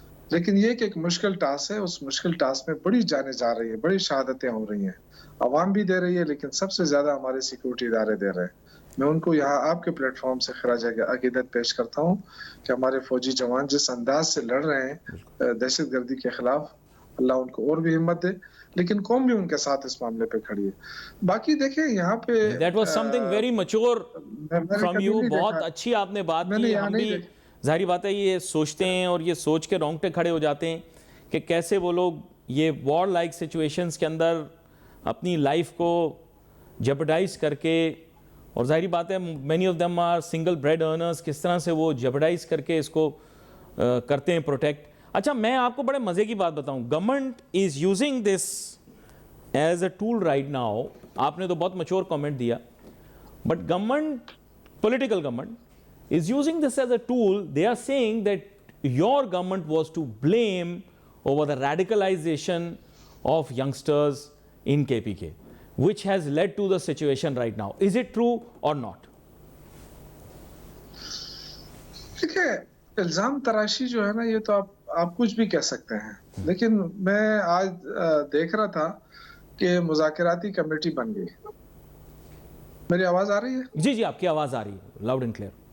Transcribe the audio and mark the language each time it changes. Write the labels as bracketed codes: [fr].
[ur] لیکن یہ کہ ایک مشکل ٹاسک ہے, اس مشکل ٹاسک میں بڑی جانیں جا رہی ہیں, بڑی شہادتیں ہو رہی ہیں, عوام بھی دے رہی ہے, لیکن سب سے زیادہ ہمارے سیکورٹی ادارے دے رہے ہیں. میں ان کو یہاں آپ کے پلیٹ فارم سے خراج عقیدت پیش کرتا ہوں کہ ہمارے فوجی جوان جس انداز سے لڑ رہے ہیں دہشت گردی کے خلاف, اللہ ان کو اور بھی ہمت دے, لیکن قوم بھی ان کے ساتھ اس معاملے پہ کھڑی ہے. باقی دیکھیں یہاں پہ [en] That was something very mature from you. [ur] بہت اچھی آپ نے بات کی. ہم بھی ظاہری بات ہے یہ سوچتے ہیں اور یہ سوچ کے رونگٹے کھڑے ہو جاتے ہیں کہ کیسے وہ لوگ یہ وار لائک سچویشنز کے اندر اپنی لائف کو جیپڈائز کر کے, اور ظاہری بات ہے [en] many of them are single bread earners, [ur] کس طرح سے وہ جیپڈائز کر کے اس کو کرتے ہیں پروٹیکٹ. اچھا میں آپ کو بڑے مزے کی بات بتاؤں, [en] Government is using this as a tool right now. [ur] آپ نے تو بہت میچور کامنٹ دیا, [en] But government, political government is using this as a tool. They are saying that your government was to blame over the radicalization of youngsters in KPK, which has led to the situation right now. Is it true or not? [ur] دیکھیں الزام تراشی جو ہے نا یہ تو آپ کچھ بھی کہہ سکتے ہیں, لیکن میں آج دیکھ رہا تھا کہ مذاکراتی کمیٹی بن گئی. میری آواز آ رہی ہے؟ جی جی آپ کی آواز آ رہی ہے [en] Loud and clear.